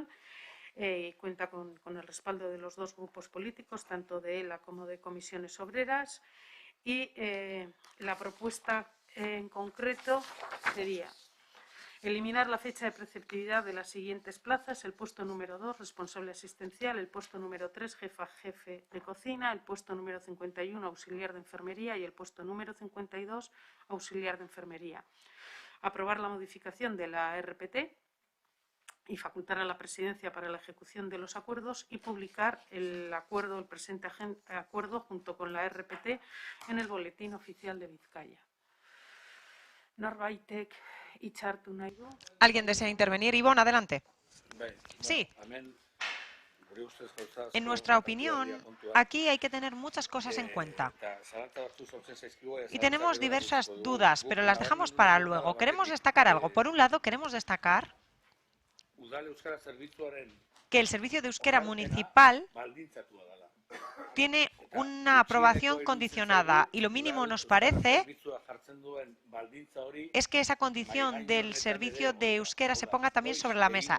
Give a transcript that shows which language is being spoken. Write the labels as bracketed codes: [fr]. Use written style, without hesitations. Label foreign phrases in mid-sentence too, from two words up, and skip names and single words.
[es] Cuenta con el respaldo de los dos grupos políticos, tanto de ELA como de Comisiones Obreras, y la propuesta en concreto sería eliminar la fecha de preceptividad de las siguientes plazas: el puesto número 2, responsable asistencial; el puesto número 3, jefe de cocina; el puesto número 51, auxiliar de enfermería; y el puesto número 52, auxiliar de enfermería. Aprobar la modificación de la RPT y facultar a la Presidencia para la ejecución de los acuerdos y publicar el presente acuerdo junto con la RPT en el Boletín Oficial de Vizcaya. [eu] Norbaitek hitza hartu nahi du? [es] ¿Alguien desea intervenir? Ivonne, adelante. Sí. En nuestra opinión, aquí hay que tener muchas cosas en cuenta. Y tenemos diversas dudas, pero las dejamos para luego. Queremos destacar algo. Por un lado, queremos destacar que el servicio de euskera municipal tiene una aprobación condicionada y lo mínimo nos parece es que esa condición del servicio de euskera se ponga también sobre la mesa.